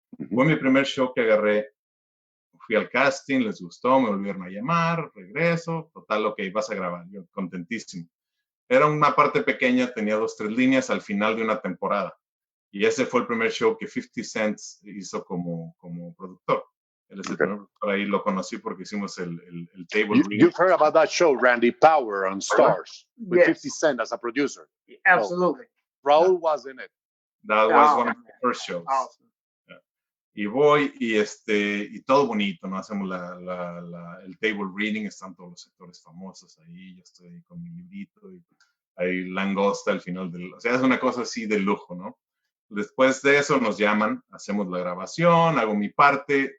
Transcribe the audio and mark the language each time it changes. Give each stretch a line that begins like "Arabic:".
Spanish: Fue mi primer show que agarré. Fui al casting, les gustó, me volvieron a llamar, regreso, total, ok, vas a grabar, yo contentísimo. Era una parte pequeña, tenía 2, 3 líneas al final de una temporada. Y ese fue el primer show que 50 Cent hizo como productor. Él es el primer productor, ahí lo conocí porque hicimos el table reading.
English: You've heard about that show, Randy, Power on Stars, with 50 Cent as a producer. Absolutely. So, Raul was in it. That was one of the first shows. Awesome.
Spanish: Y voy y todo bonito, ¿no? Hacemos el table reading, están todos los actores famosos ahí, yo estoy ahí con mi librito y hay langosta al final o sea, es una cosa así de lujo, ¿no? Después de eso nos llaman, hacemos la grabación, hago mi parte.